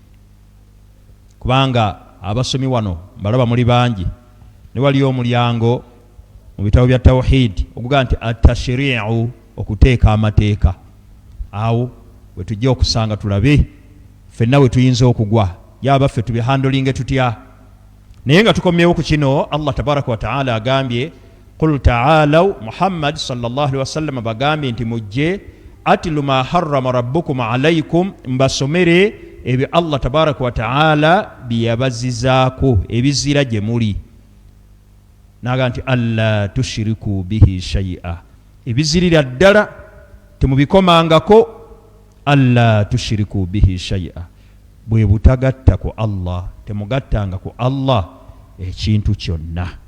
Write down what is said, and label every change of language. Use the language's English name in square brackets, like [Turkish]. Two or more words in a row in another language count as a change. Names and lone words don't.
[Ganda] kubanga abasomi wano balaba muli bangi ne waliyo omulyango mu bitabo bya tawhid okuga nti atashri'u okuteeka amateeka awo we tujja okusanga tulabe ffenna we tuyinza okugwa yaba ffe tubihandolinge tutya naye nga tukomyewo ku kino Allah [Arabic] تبارك وتعالى [Ganda] agambye [Arabic] قل تعالوا [Ganda] Muhammad [Arabic] صلى الله عليه وسلم [Ganda] bagambye nti mujje [Arabic] أتل ما حرم ربكم عليكم [Ganda] mbasomere ebyo Allah [Arabic] تبارك وتعالى [Ganda] byabazizaako ebizira gye muli naga nti [Arabic] ألا تشركوا به شيئا [Ganda] ebizirira ddala temubikomangako [Arabic] ألا تشركوا به شيئا [Ganda] bwe butagatta ku Allah temugattanga ku Allah ekintu kyonna.